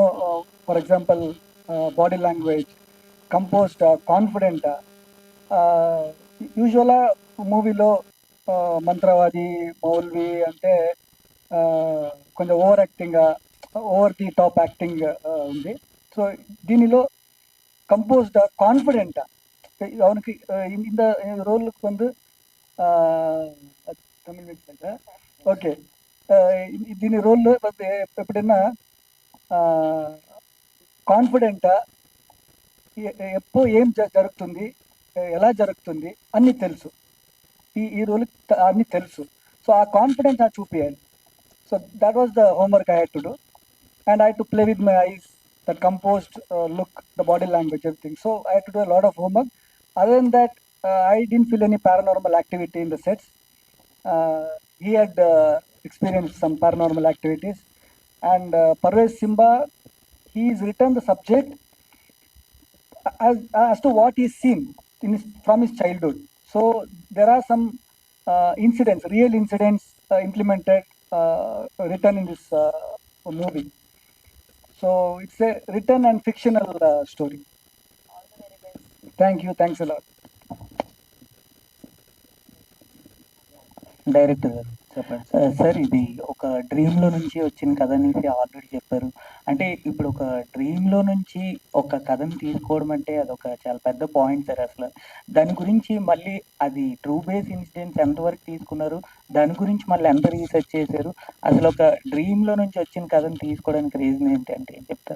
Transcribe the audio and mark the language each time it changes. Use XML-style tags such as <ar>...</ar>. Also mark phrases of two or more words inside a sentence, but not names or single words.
<en>For example body language, composed, confident.</en> <te>యూజువల్గా మూవీలో మంత్రవాది, మౌల్వి అంటే కొంచెం</te> <en>over the top acting</en> <te>ఉంది. సో దీనిలో</te> <en>composed, confident.</en> <ta>அவனுக்கு இந்த ரோலுக்கு வந்து தமிழ் மிக்ஸ் ఓకే.</ta> <te>దీని రోల్ ఎప్పుడైనా కాన్ఫిడెంటా, ఎప్పుడు ఏం జరుగుతుంది, ఎలా జరుగుతుంది అన్నీ తెలుసు. ఈ రోల్ అన్నీ తెలుసు. సో ఆ కాన్ఫిడెన్స్ నాకు చూపించాలి.</te> <en>So that was the homework I had to do, and I to play with my eyes, that composed look, the body language, everything. So I had to do a lot of homework. Other than that, I didn't feel any paranormal activity in the sets. He had experienced some paranormal activities. And Parvez Simba, he's written the subject as to what he's seen from his childhood. So there are some incidents, real incidents implemented, written in this movie. So it's a written and fictional story. Thank you. Thanks a lot.</en> <te>డైరెక్టర్ గారు చెప్పండి సార్. ఇది ఒక డ్రీమ్లో నుంచి వచ్చిన కథ నుంచి ఆల్రెడీ చెప్పారు. అంటే ఇప్పుడు ఒక డ్రీమ్లో నుంచి ఒక కథను తీసుకోవడం అంటే అదొక చాలా పెద్ద పాయింట్ సార్. అసలు దాని గురించి మళ్ళీ అది</te> <en>true base incidents</en> <te>ఎంతవరకు తీసుకున్నారు, దాని గురించి మళ్ళీ ఎంత రీసెర్చ్ చేశారు, అసలు ఒక డ్రీమ్లో నుంచి వచ్చిన కథను తీసుకోవడానికి రీజన్ ఏంటి అంటే ఏం చెప్తారు?</te>